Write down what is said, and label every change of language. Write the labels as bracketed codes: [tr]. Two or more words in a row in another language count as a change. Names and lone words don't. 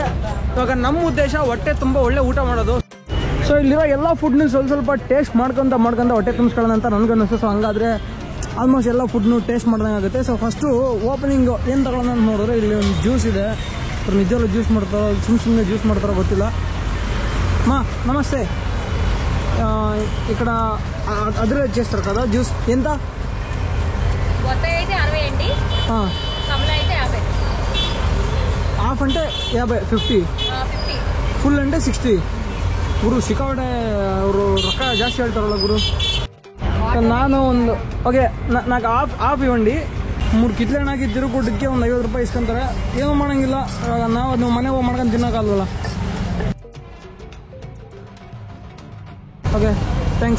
[kn] ಇವಾಗ ನಮ್ಮ ಉದ್ದೇಶ ಹೊಟ್ಟೆ ತುಂಬ ಒಳ್ಳೆ ಊಟ ಮಾಡೋದು. ಸೊ ಇಲ್ಲಿರೋ ಎಲ್ಲ ಫುಡ್ನು ಸ್ವಲ್ಪ ಟೇಸ್ಟ್ ಮಾಡ್ಕೊಂತ ಹೊಟ್ಟೆ ತುಂಬಿಸ್ಕೊಳ್ಳೋಣ ಅಂತ ನನಗನ್ನಿಸ್ತು. ಸೊ ಹಂಗಾದರೆ ಆಲ್ಮೋಸ್ಟ್ ಎಲ್ಲ ಫುಡ್ನು ಟೇಸ್ಟ್ ಮಾಡ್ದಂಗೆ ಆಗುತ್ತೆ. ಸೊ ಫಸ್ಟು ಓಪನಿಂಗ್ ಏನು ತಗೊಳ್ಳೋಣ ಅಂತ ನೋಡಿದ್ರೆ ಇಲ್ಲಿ ಒಂದು ಜ್ಯೂಸ್ ಇದೆ. ಅವ್ರು ನಿಜವಲ್ಲೂ ಜ್ಯೂಸ್ ಮಾಡ್ತಾರೋ ಸುಮ್ಮನೆ ಜ್ಯೂಸ್ ಮಾಡ್ತಾರೋ ಗೊತ್ತಿಲ್ಲ. [te] నమస్తే ఇక్కడ అదర్ చేస్తారు కదా జ్యూస్ ఎంత బొత్తాయి అయితే 60 అండి కమల అయితే 50 హాఫ్ అంటే 50 50 ఫుల్ అంటే 60 [kn] ಗುರು ಸಿಕ್ಕಾಪಟ್ಟೆ ಅವರು ರೊಕ್ಕ ಜಾಸ್ತಿ ಹೇಳ್ತಾರಲ್ಲ ಗುರು. ನಾನು ಒಂದು ಓಕೆ నాకు ಹಾಫ್ ಇವಂಡಿ 3 ಕಿತ್ಲೆ ಹಣ್ಣಾಕಿ ತಿರುಗುಡ್ಡಕ್ಕೆ ಒಂದು 50 ರೂಪಾಯಿ ಇಸ್ಕೊಂತಾರೆ. ಏನೂ ಮಾಡೋಂಗಿಲ್ಲ, ನಾವು ಅದು ಮನೆಗೆ ಹೋಗಿ ಮಾಡ್ಕೊಂಡು ತಿನ್ನೋಕ್ಕಲ್ವಲ್ಲ. [en] okay thanks.